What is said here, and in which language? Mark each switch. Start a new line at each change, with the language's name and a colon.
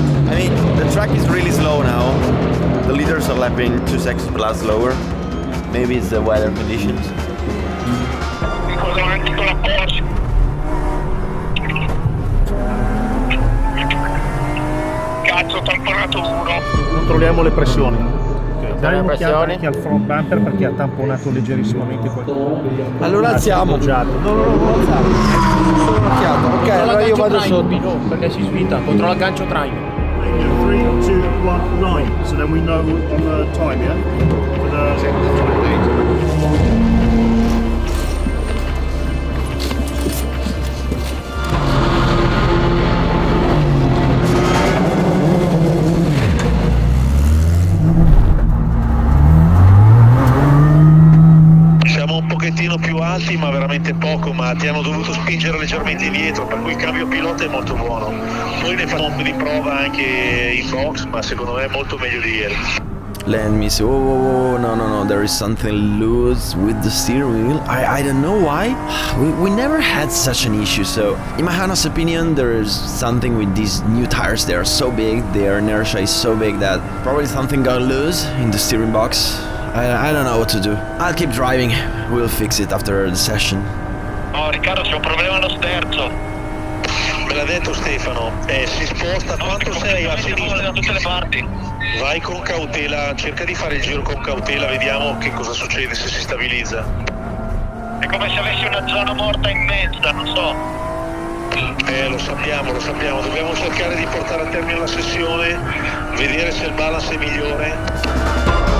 English: I mean, the track is really slow now. The leaders are lapping 2 seconds per lap slower. Maybe it's the weather conditions.
Italian: Cosa avanti con la Porsche? Cazzo, tamponato 1. Controlliamo le pressioni. Dai un'occhiata anche al front bumper perché ha tamponato leggerissimamente qualcosa. Allora alziamo. No, alziamo. Solo un'occhiata. Ok, allora io vado sotto. Perché si svita, controlla il gancio traino. 3, 2, 1, 9.
English: So then we know on the time, yeah? For the...
Italian: Siamo un pochettino più alti, ma veramente poco, ma ti hanno dovuto spingere leggermente indietro, per cui il cambio pilota è molto buono. Poi ne faremo un po' di prova anche in box, ma secondo me è molto meglio di ieri.
English: Let me see. Oh, no, there is something loose with the steering wheel. I don't know why. We never had such an issue, so in my honest opinion, there is something with these new tires. They are so big, their inertia is so big that probably something got loose in the steering box. I don't know what to do. I'll keep driving. We'll fix it after the session.
Italian: Oh Riccardo, c'è un problema allo sterzo. Me l'ha detto Stefano, si sposta, quanto sei a sinistra? Da tutte le parti. Vai con cautela, cerca di fare il giro con cautela, vediamo che cosa succede se si stabilizza. È come se avessi una zona morta immensa, non so. Lo sappiamo, dobbiamo cercare di portare a termine la sessione, vedere se il balance è migliore.